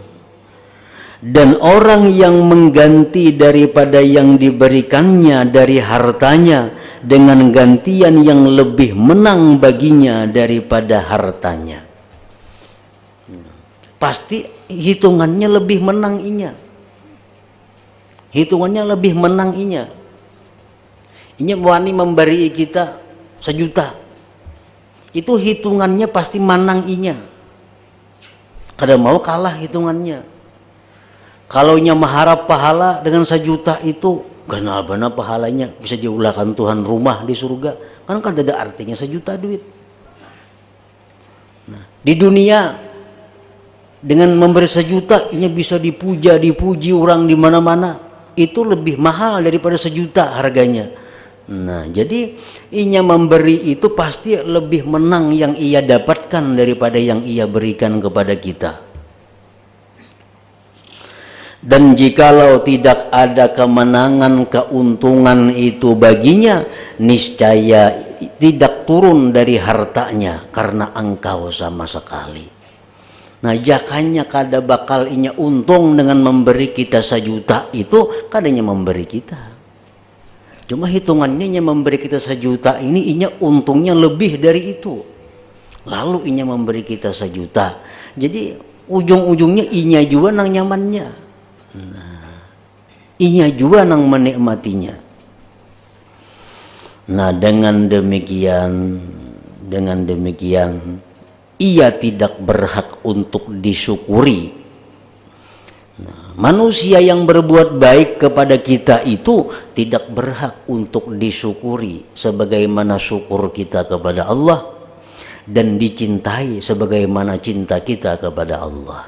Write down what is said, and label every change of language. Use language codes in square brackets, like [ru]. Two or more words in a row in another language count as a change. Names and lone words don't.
[id] Dan orang yang mengganti daripada yang diberikannya dari hartanya dengan gantian yang lebih menang baginya daripada hartanya. [bjn] Pasti hitungannya lebih menang inya. Hitungannya lebih menang inya. Inya wani memberi kita 1 juta. Itu hitungannya pasti menang inya. Kada mau kalah hitungannya. Kalau inya mengharap pahala dengan 1 juta itu, ganal-ganal pahalanya bisa diulahkan Tuhan rumah di surga. Kan ada artinya 1 juta duit. Nah, di dunia dengan memberi 1 juta, inya bisa dipuji orang di mana-mana. Itu lebih mahal daripada 1 juta harganya. Nah, jadi inya memberi itu pasti lebih menang yang ia dapatkan daripada yang ia berikan kepada kita. [id] Dan jikalau tidak ada kemenangan, keuntungan itu baginya, niscaya tidak turun dari hartanya karena engkau sama sekali. [bjn] Nah, jakanya kada bakal inya untung dengan memberi kita 1 juta itu, kadanya memberi kita. Cuma hitungannya inya memberi kita 1 juta ini, inya untungnya lebih dari itu. Lalu inya memberi kita 1 juta. Jadi ujung-ujungnya inya juga nang nyamannya. Nah, inya juga nang menikmatinya. [id] Nah, dengan demikian ia tidak berhak untuk disyukuri. Nah, manusia yang berbuat baik kepada kita itu tidak berhak untuk disyukuri sebagaimana syukur kita kepada Allah dan dicintai sebagaimana cinta kita kepada Allah.